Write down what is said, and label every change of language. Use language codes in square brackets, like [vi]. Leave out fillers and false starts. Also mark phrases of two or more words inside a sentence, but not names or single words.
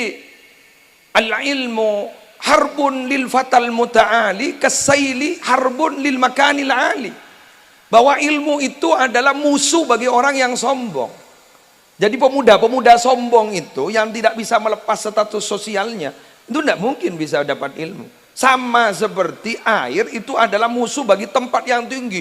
[ar] Jadi العلم حرب للفتى المتعالي كالسيل حرب للمكان العالي. [id] Bahwa ilmu itu adalah musuh bagi orang yang sombong. Jadi pemuda-pemuda sombong itu yang tidak bisa melepas status sosialnya, itu tidak mungkin bisa dapat ilmu. Sama seperti air itu adalah musuh bagi tempat yang tinggi.